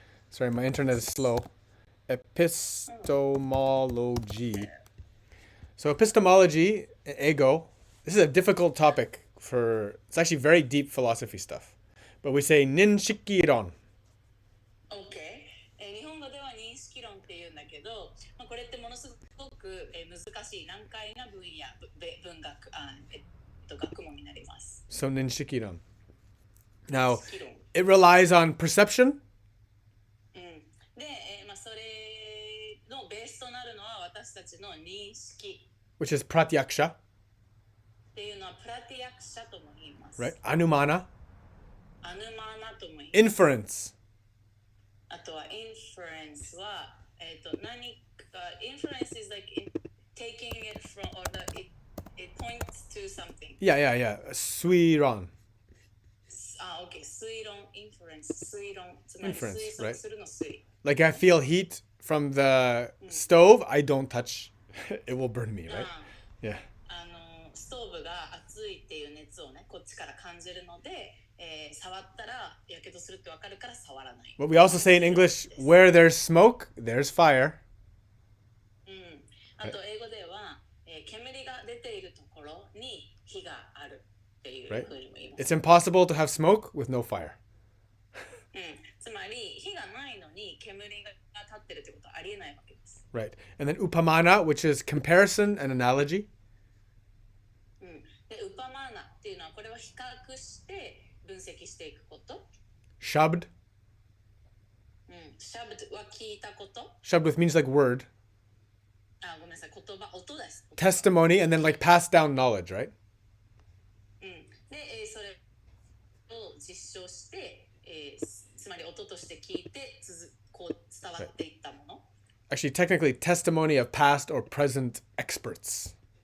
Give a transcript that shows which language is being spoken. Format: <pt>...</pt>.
<en>Sorry, my internet is slow. Epistemology. So epistemology, ego. This is a difficult topic it's actually very deep philosophy stuff. But we say ninshikiron. Okay.</en> <ja>日本語では認識論って言うんだけど、これってものすごく難しい難解な分野、文学、学問になります。</ja> <en>So ninshikiron. Now, it relies on perception.</en> <ja>で、それのベースとなるのは私たちの認識。</ja> <en>Which is pratyaksha.</en> <ja>っていうのはプラティアクシャとも言います。</ja> <en>Right? Anumana.</en> <ja>アヌマーナとも言います。</ja> <en>Inference.</en> <ja>あとはinferenceは何か</ja> <en>inference is like taking it from or it points to something. Yeah. Suiron. Okay.</en> <ja>推論 inference 推論つまり</ja> <en>Inference,</en> <ja>推測するの推。</ja> <en>Like I feel heat from the stove, I don't touch it will burn me, right? Yeah.</en> <ja>ストーブが熱いっていう熱をね、こっちから感じるので、触ったらやけどするってわかるから触らない。</ja> <en>But we also say in English, where there's smoke, there's fire.</en> <ja>あと英語では、煙が出ているところに火があるっていうふうにも言います。</ja> <en>It's impossible to have smoke with no fire.</en> <ja>つまり火がないのに煙が立ってるってことはありえないわけです。</ja> <en>Right. And then upamana, which is comparison and analogy.</en> <ja>で、ウパマーナっていうのはこれは比較して分析していくこと。</ja> <en>Shabd.</en> <ja>シャブドは聞いたこと。</ja> <en>Shabd means like word.</en> <ja>ごめんなさい、言葉、音です。</ja> <en>Testimony and then like pass down knowledge, right?</en> <ja>で、それを実証して、つまり音として聞いてこう伝わっていったもの。</ja> <en>Actually, technically, testimony of past or present experts.</en>